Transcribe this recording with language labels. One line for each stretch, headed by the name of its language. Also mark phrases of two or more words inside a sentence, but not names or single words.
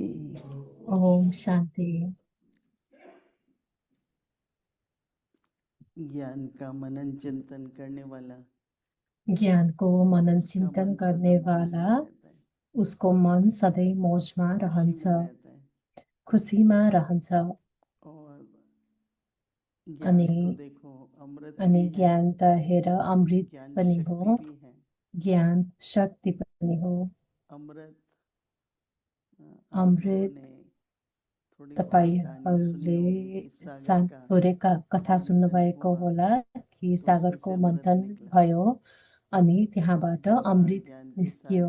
Hindi: ओम शांति। ज्ञान का मनन चिंतन करने वाला, ज्ञान को मनन चिंतन करने वाला,
Nepali: उसको मन सधैँ मौजमा रहन्छ, खुसीमा रहन्छ। अनि ज्ञान त हेर अमृत पनि हो, ज्ञान शक्ति पनि हो। अमृत तपाईहरूले थोरै कथा सुन्नुभएको होला कि सागरको मन्थन भयो अनि त्यहाँबाट अमृत निस्कियो।